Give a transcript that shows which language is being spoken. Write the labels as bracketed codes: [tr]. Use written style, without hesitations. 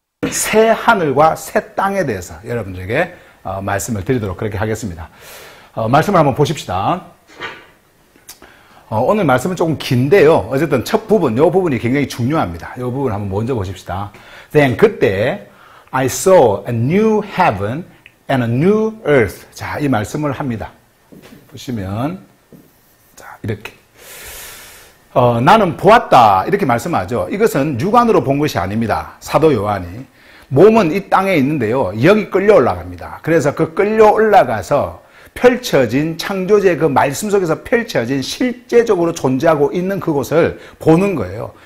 [ko] 새 하늘과 새 땅에 대해서 여러분들에게 말씀을 드리도록 그렇게 하겠습니다. 말씀을 한번 보십시다. 오늘 말씀은 조금 긴데요. 어쨌든 첫 부분, 이 부분이 굉장히 중요합니다. 이 부분 한번 먼저 보십시다. [en] Then 그때 I saw a new heaven and a new earth. [ko] 자, 이 말씀을 합니다. 보시면 자, 이렇게 나는 보았다 이렇게 말씀하죠. 이것은 육안으로 본 것이 아닙니다. 사도 요한이 몸은 이 땅에 있는데요. 여기 끌려 올라갑니다. 그래서 그 끌려 올라가서 펼쳐진 창조주의 그 말씀 속에서 펼쳐진 실제적으로 존재하고 있는 그곳을 보는 거예요.